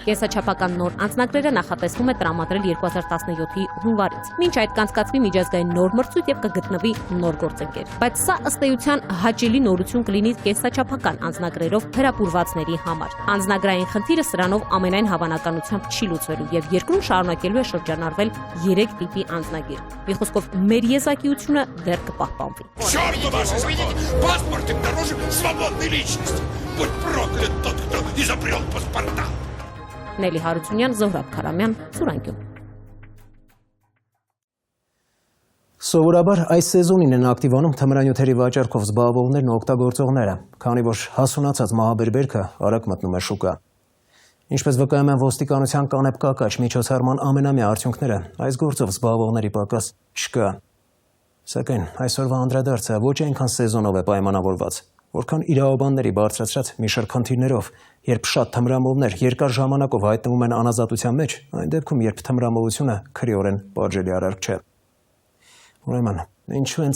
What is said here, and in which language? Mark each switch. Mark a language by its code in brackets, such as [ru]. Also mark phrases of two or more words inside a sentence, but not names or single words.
[hy] Կենսաչափական նոր անձնագրերը նախատեսվում է տրամադրել 2017-ի հունվարից։ Մինչ այդ կանցկացվի միջազգային նոր մրցույթ եւ կգտնվի նոր գործընկեր։ Բայց սա ըստ էության հաճելի նորություն կլինի կենսաչափական անձնագրերով հրապուրվածների համար։ Անձնագրային խնդիրը սրանով ամենայն հավանականությամբ չի լուծվելու եւ երկրում շարունակելու է շրջանառվել 3 типի անձնագիր։ Մի խոսքով մեր եզակիությունը դեռ կպահպանվի։ [ru] Паспорт дороже свободной личности. Будь проклят тот, кто изобрел паспорта. [hy] Նելի Հարությունյան, Զոհրաբ Քարամյան, Սուրանկյուն։ Սովորաբար այս սեզոնին են ակտիվանում թմրանյութերի վաճառքով զբաղվողներն ու օգտագործողները, քանի որ հասունացած մահաբերբերքը արագ մտնում է շուկա։ Ինչպես վկայում են ոստիկանության կանեպ-կակաչ միջոցառման ամենամյա արդյունքները, այս գործով զբաղվողների պակաս չկա։ Սակայն այսօրվա անդրադարձը ոչ այնքան սեզոնով է պայմանավորված, որքան իրավաբանների բարձրացրած մի շարք խնդիրներով, երբ շատ թմրամոլներ երկար ժամանակով հայտնվում են անազատության մեջ, այն դեպքում, երբ թմրամոլությունը քրեորեն պատժելի արարք չէ։ Ուրեմն, ինչու են